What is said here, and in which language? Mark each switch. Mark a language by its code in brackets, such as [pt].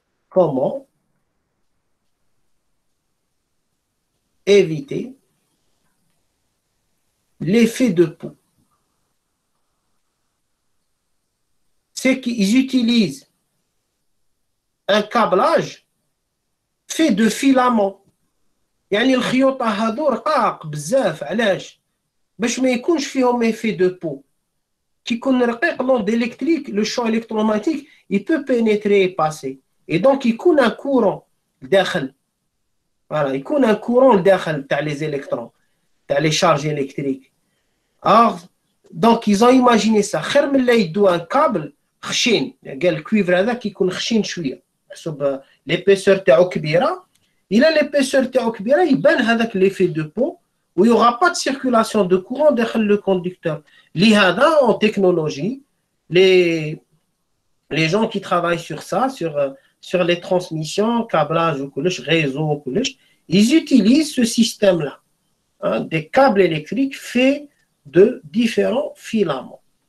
[fr] Comment éviter l'effet de peau? C'est qu'ils utilisent un câblage fait de filaments. [ar] يعني الخيوطة هذو رقاق بزاف. علاش؟ باش ما يكونش فيهم effet de peau. كي يكون رقيق [fr] l'onde électrique, le champ électromagnétique, il peut pénétrer et passer. Et donc يكون un courant داخل. Voilà, يكون un courant [ar] داخل تاع [fr] les électrons, تاع les charges électriques. Alors, donc ils ont imaginé ça. [ar] خير من لا يدو [fr] un câble [ar] خشين. قال الكويفر هذاك يكون خشين شويه. حسب l'épaisseur تاعو كبيره. إلا l'épaisseur تاعو كبيره يبان هذاك [fr] l'effet de peau. où il n'y aura pas de circulation de courant dans le conducteur. [ar] Lihada, [fr] en technologie, les gens qui travaillent sur ça, sur les transmissions, câblage, réseau, ils utilisent ce système-là, hein, des câbles électriques faits de différents filaments.